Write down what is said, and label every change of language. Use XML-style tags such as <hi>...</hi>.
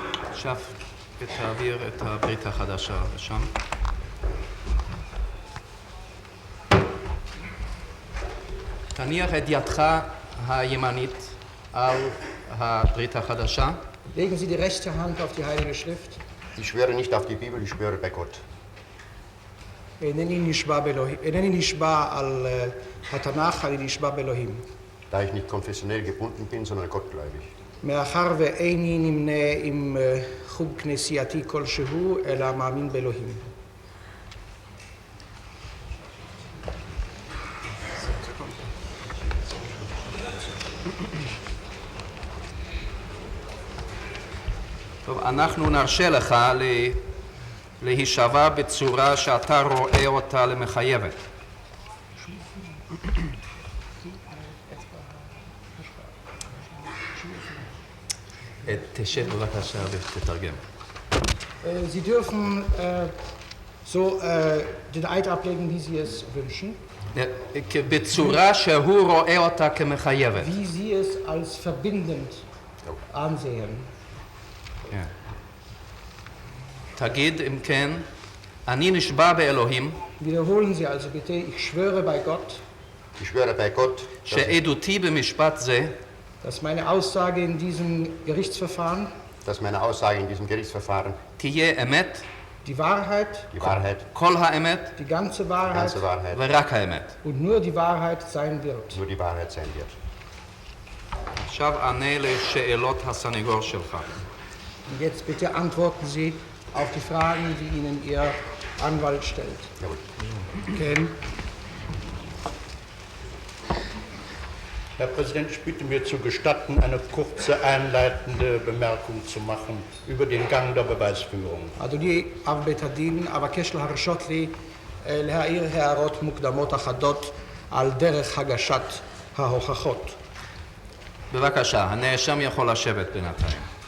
<he>עכשיו תעביר את הברית החדשה לשם. תניח את ידך הימנית על הברית החדשה.</he> <de>Legen Sie die rechte Hand auf die Heilige Schrift. Ich schwöre nicht auf die Bibel, ich schwöre bei Gott.</de> <he>אינני נשבע על התנ"ך, אני נשבע באלוהים.</he> <de>Da ich nicht konfessionell gebunden bin, sondern gottgläubig.</de> <he>מאחר ואיני נמנה עם חוג כנסייתי כלשהו, אלא מאמין באלוהים. טוב, אנחנו נרשה לך להישבע בצורה שאתה רואה אותה למחייבת. תשב בבקשה ותתרגם.</he> <de>Sie dürfen so den Eid ablegen, wie Sie es wünschen,</de> <he>בצורה שהוא רואה אותה כמחייבת.</he> <de>wie Sie es als verbindend ansehen.</de> <he>תגיד אם כן, אני נשבע באלוהים,</he> <de>Wiederholen Sie also bitte, ich schwöre bei Gott, Ich schwöre bei Gott,</de> <he>שעדותי במשפט זה</he> <de>dass meine Aussage in diesem Gerichtsverfahren dass meine Aussage in diesem Gerichtsverfahren</de> <he>תהיה אמת,</he> <de>die Wahrheit,</de> <he>כל האמת</he> <de>die ganze Wahrheit ganze Wahrheit,</de> <he>ורק האמת.</he> <de>und nur die Wahrheit sein wird. nur die Wahrheit sein wird.</de> <he>עכשיו ענה לשאלות הסניגור שלך.</he> <de>Und jetzt bitte antworten Sie auf die Fragen, die Ihnen Ihr Anwalt stellt. Jawohl.</de> <he>Ken,</he> <de>Herr Präsident, ich bitte mir zu gestatten, eine kurze einleitende Bemerkung zu machen über den Gang der Beweisführung.</de> <he>אדוני אב בית הדין, אבקש להרשות לי להעיר הערות מוקדמות אחדות על דרך הגשת ההוכחות. בבקשה, הנאשם יכול לשבת בינתיים.</he>